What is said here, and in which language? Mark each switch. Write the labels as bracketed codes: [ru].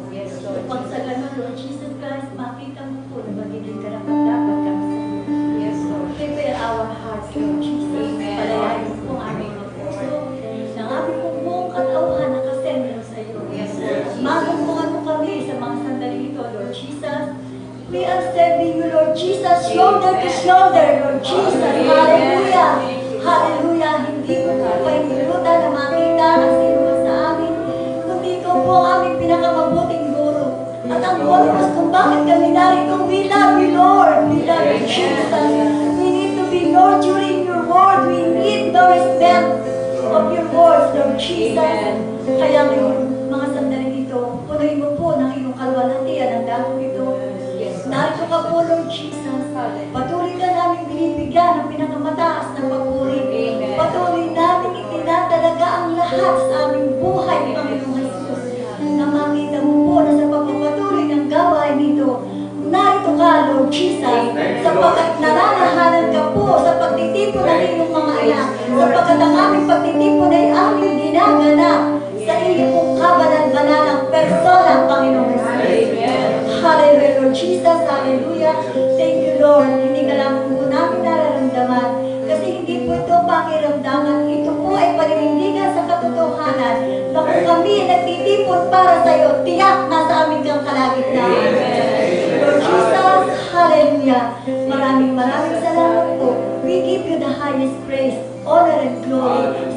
[en] Yes, Lord. [tl] Pag sa ganun, Lord Jesus Christ, makita mo po na magiging karapat-dapat kami sa iyo. Yes, Lord. [en] Prepare our hearts, Lord Jesus. [tl] Palayain mo po ang aming mga puso. Nang aming pong buong katauhan nakasentro sa iyo. [en] Yes, Lord. [tl] Magumbuhan mo kami sa mga sandali ito, Lord Jesus. [en] We are serving you, Lord Jesus, shoulder to shoulder, Lord Jesus. Hallelujah. Hallelujah. [tl] Hindi mo po pahilutan na makita ang sino sa amin. Kundi ikaw po ang aming pinakamabuting guro. At ang purpose kung bakit kami narito, [en] we love you, Lord. We love you, Jesus. We need to be nurturing your word. We need the respect of your words, Lord Jesus. [tl] Kaya ngayon, mga sandali ito, punuin mo po ng iyong kalwalhatian ang dagong ito. Narito ka po, Lord Jesus. Patuloy ka namin binibigyan ng pinakamataas na papuri. Patuloy namin itinatalaga ang lahat sa aming buhay, Panginoong Jesus. Na makita mo po na sa pagpapatuloy ng gawain nito, narito ka, Lord Jesus, sapagkat nananahanan ka po sa pagtitipon ng iyong mga anak, sapagkat ang aming pagtitipon ay aming ginaganap sa iyong pong kabanal-banalang persona, Panginoong Jesus. [en] Hallelujah, Lord Jesus. Hallelujah. Thank you, Lord. [tl] Hindi ka lang po namin nararamdaman. Kasi hindi po ito pakiramdaman. Ito po ay paninindigan sa katotohanan na kung kami nagtitipon para sa iyo, tiyak na sa aming kang kalagitnaan. Lord Jesus, hallelujah. Maraming salamat po. [en] We give you the highest praise, honor, and glory.